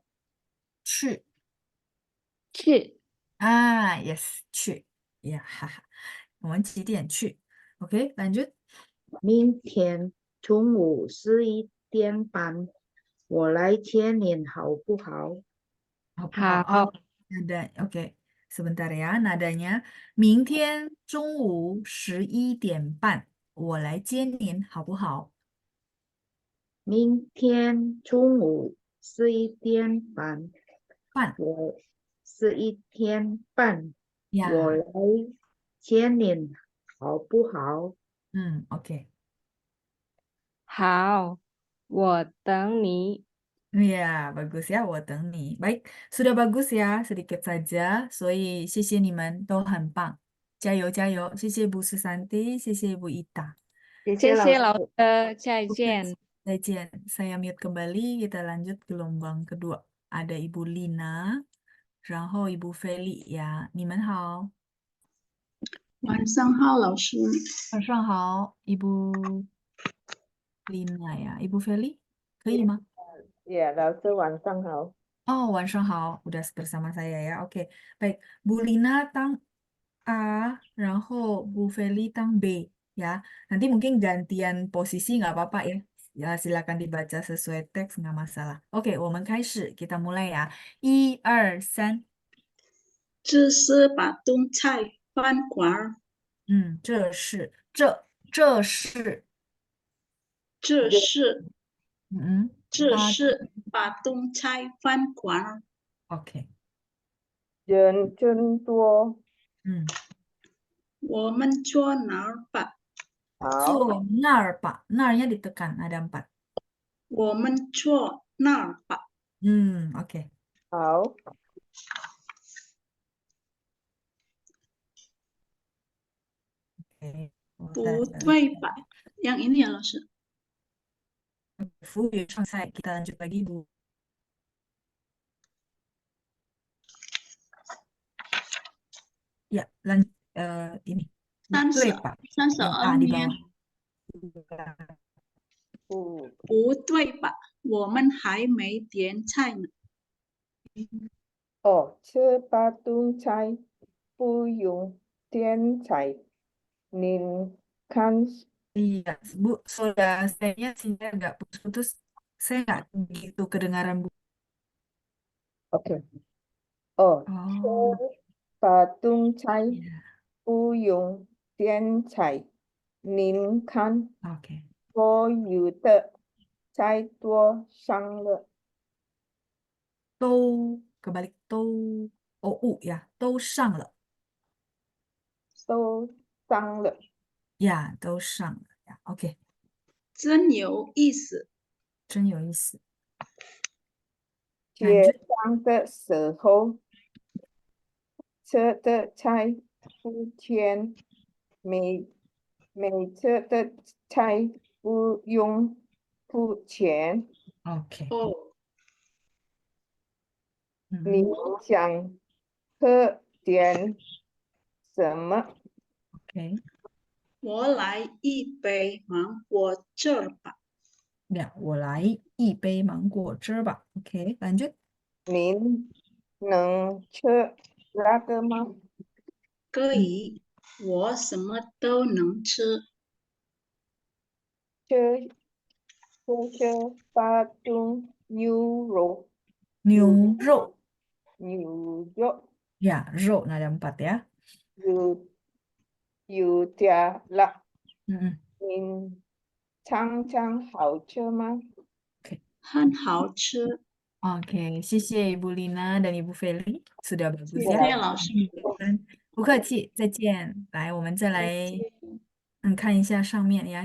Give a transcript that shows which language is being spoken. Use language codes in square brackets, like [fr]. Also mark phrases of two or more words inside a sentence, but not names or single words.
[zh] 去去， yes，去呀，哈哈。我们几点去？OK，lanjut，明天中午11点半，我来接您好不好？好不好啊？好， [id] ada, oke. Sebentar ya, nadanya. [zh] 明天中午11点半，我来接您，好不好？明天中午11点半，半我11点半，我呀，来接您，好不好？ OK。好，我等你。 [id] Ya, bagus ya, [zh] 我等你. [id] Baik, sudah bagus ya, sedikit saja. [zh] 所以谢谢你们都很棒，加油加油！谢谢 Bu Susanti，谢谢 Bu Ita。谢谢谢老师。谢老师，再不客气，见。 [id] 再见。Saya mute kembali, kita lanjut gelombang kedua. Ada Ibu Lina, [zh] 然后 Ibu Feli ya. 你们好，晚上好，老师。晚上好，Ibu Lina ya. Ibu Feli，可以吗？ Ya, 老师晚上好。 Oh, 晚上好, [id] udah bersama saya ya. Oke, baik. Bu Lina tang A, [zh] 然后 Bu Feli tang B ya. [id] Nanti mungkin gantian posisi nggak apa-apa ya. Ya, silakan dibaca sesuai teks nggak masalah. Oke, [zh] 我们开始, [id] kita mulai ya. 1、2、3， [zh] 这是把东菜饭馆儿，这是这是嗯这八是把东菜饭馆儿。，OK，人真多，嗯，我们坐哪儿吧？好，坐那儿吧, [id] na-nya ditekan, ada 4. [zh] 我们坐那儿吧？ Oke. 好， Oke, 不对吧？ [id] Yang ini ya, [zh] 老师。服务员上菜, [id] kita lanjut lagi Bu. Ya, ini. [zh] 对吧？yang A 32 di 年， bawah. 不，不对吧？我们还没点菜呢。哦，吃巴东菜不用点菜，您看 [id] Iya, Bu, sudah saya sini agak putus-putus. Saya nggak begitu kedengaran Bu. [zh] ，OK，哦，吃 Oh, 巴东菜 iya. 不用点菜，您看 Oke. 所有的菜多上了， [id] Kebalik OU ya, [zh] 都上了. 都上了， Ya, 都上了. Ya, oke, 真有意思。真有意思. 结 Lanjut. 账的时候。车的菜付钱，每车的菜不用付钱。 Oke. 哦，你想喝点什么？ Oke. 我来一杯芒果汁儿吧。 Ya, 我来一杯芒果汁吧. [id] Oke, lanjut. [zh] 您能吃那个吗？可以，我什么都能吃。吃巴东牛肉，牛肉. 牛肉 [id] Ya, 肉 ada 4 ya. [zh] 有点辣， Mm-mm. 您尝尝好吃吗？很好吃。 [id] Oke, 谢谢 Ibu Lina dan Ibu Feli. Sudah [zh] 谢 bagus 谢 ya. 老师。不客气，再见. 来，我们再来看一下上面 ya.